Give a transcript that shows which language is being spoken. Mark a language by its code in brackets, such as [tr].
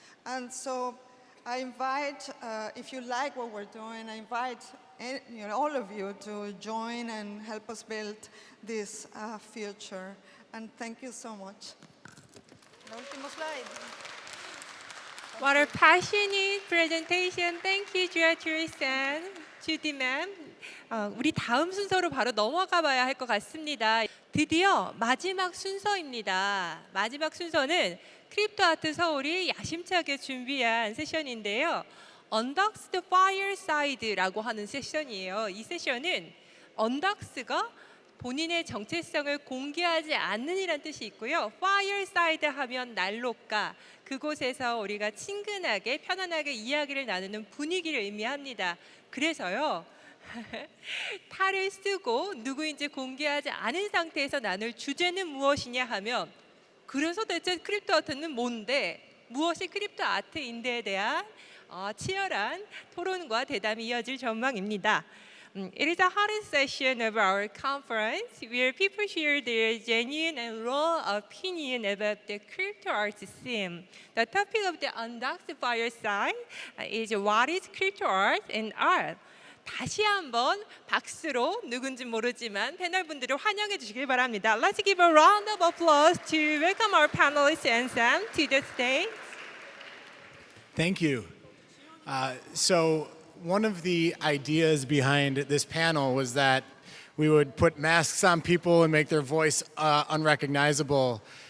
[en] And so I invite, if you like what we're doing, I invite all of you to join and help us build this future. And thank you so much. [es] Último slide. [en] What a passionate presentation. Thank you, Beatriz and Judy ma'am. [ko] 우리 다음 순서로 바로 넘어가 봐야 할 것 같습니다. 드디어 마지막 순서입니다. 마지막 순서는 크립토 아트 서울이 야심차게 준비한 세션인데요. Undoxxed Fireside라고 하는 세션이에요. 이 세션은 Undoxxed가 본인의 정체성을 공개하지 않는이란 뜻이 있고요. Fireside 하면 난로가, 그곳에서 우리가 친근하게 편안하게 이야기를 나누는 분위기를 의미합니다. 그래서요. 탈을 쓰고 누구인지 공개하지 않은 상태에서 나눌 주제는 무엇이냐 하면, 그래서 대체 크립토 아트는 뭔데, 무엇이 크립토 아트인데에 대한 치열한 토론과 대담이 이어질 전망입니다. [en] It is a hottest session of our conference where people share their genuine and raw opinion about the crypto art theme. The topic of the Undoxxed Fireside is what is crypto art and art. [ko] 다시 한번 박수로 누군지 모르지만 패널분들을 환영해 주시길 바랍니다. [en] Let's give a round of applause to welcome our panelists and Sam to the stage. Thank you. So one of the ideas behind this panel was that we would put masks on people and make their voice unrecognizable.